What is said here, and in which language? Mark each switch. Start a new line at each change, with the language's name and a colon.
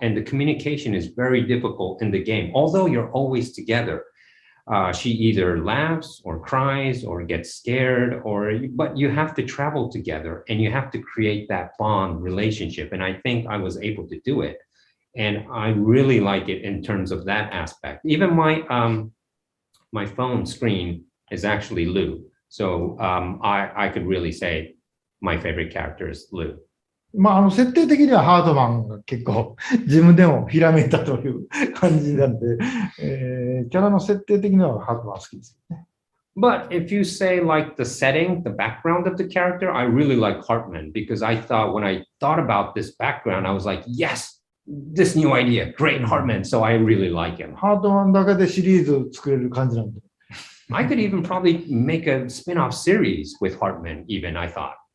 English: And the communication is very difficult in the game. Although you're always together, she either laughs or cries or gets scared, but you have to travel together and you have to create that bond relationship. And I think I was able to do it. And I really like it in terms of that aspect. Even my phone screen is actually Lou. So I could really say my favorite character is Lou.
Japanese: まあ、設定的にはハードマンが結構自分でもひらめいたという感じなんで、キャラの設定的にはハードマン好きですよね。
English: But if you say like the setting, the background of the character, I really like Hartman because I thought when I thought about this background, I was like, yes, this new idea, great Hartman. So I really like him.
Japanese: ハードマンだけでシリーズ作れる感じなんで。
English: I could even probably make a spin-off series with Hartman, even, I thought.